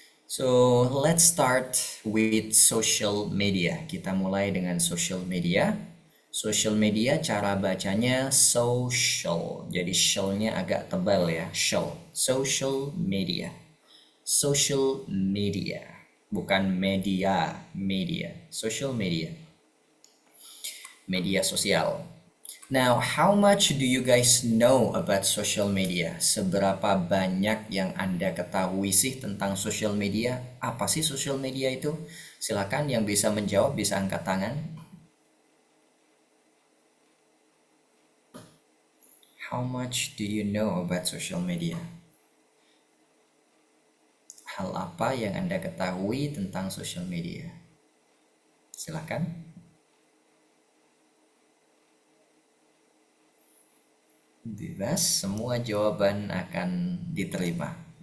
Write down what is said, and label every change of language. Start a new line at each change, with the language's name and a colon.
English: So let's start with social media.
Indonesian: Kita mulai dengan social media. Social media cara bacanya social. Jadi shell-nya agak tebal ya, shell. Social media. Social media. bukan media, social media, media sosial.
English: Now, how much do you guys know about social media?
Indonesian: Seberapa banyak yang Anda ketahui sih tentang social media? Apa sih social media itu? Silakan yang bisa menjawab bisa angkat tangan.
English: How much do you know about social media?
Indonesian: Hal apa yang Anda ketahui tentang social media? Silakan. Bebas, semua jawaban akan diterima.